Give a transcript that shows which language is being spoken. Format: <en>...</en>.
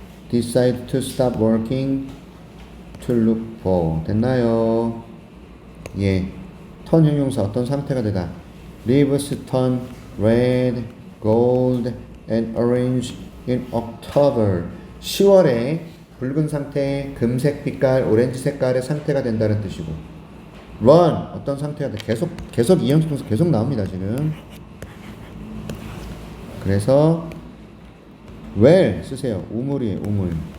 <en>decide to stop working to look for.</en> <ko>됐나요? 예. 턴 형용사 어떤 상태가 되다.</ko> <en>leaves turn red, gold, and orange in October.</en> <ko>10월에 붉은 상태, 금색 빛깔, 오렌지 색깔의 상태가 된다는 뜻이고 run 어떤 상태가 돼. 계속 이형식 동사 계속 나옵니다 지금. 그래서 well 쓰세요. 우물이에요. 우물.</ko>